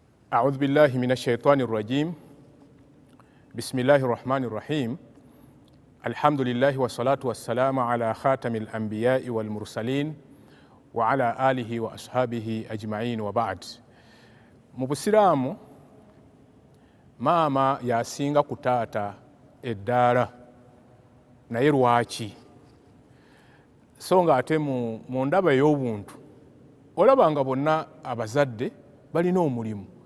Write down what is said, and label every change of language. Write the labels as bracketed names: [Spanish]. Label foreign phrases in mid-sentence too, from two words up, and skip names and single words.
[Arabic] أعوذ بالله من الشيطان الرجيم بسم الله الرحمن الرحيم الحمد لله والصلاة والسلام على خاتم الأنبياء والمرسلين وعلى آله وأصحابه أجمعين وبعد. [Ganda] mu Busiraamu maama yasinga ku taata eddaala, naye lwaki? So nga ate mu ndaba ey'obuntu olaba nga bonna abazadde balina omulimu.